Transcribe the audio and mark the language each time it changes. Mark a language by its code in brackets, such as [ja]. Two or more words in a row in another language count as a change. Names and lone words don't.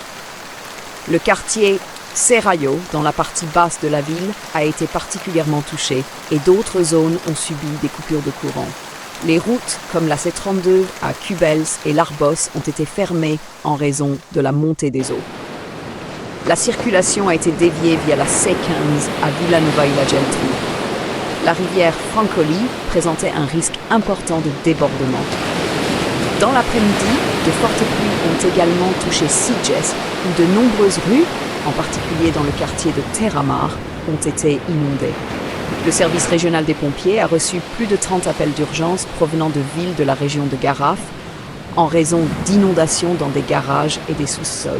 [fr] Le quartier Serrallo, dans la partie basse de la ville, a été particulièrement touché et d'autres zones ont subi des coupures de courant. Les routes, comme la C32 à Cubells et l'Arbós, ont été fermées en raison de la montée des eaux. La circulation a été déviée via la C15 à Vilanova i la Geltrú. La rivière Francolí présentait un risque important de débordement. Dans l'après-midi, de fortes pluies ont également touché Sitges, où de nombreuses rues, en particulier dans le quartier de Terramar, ont été inondées. Le service régional des pompiers a reçu plus de 30 appels d'urgence provenant de villes de la région de Garraf en raison d'inondations dans des garages et des sous-sols.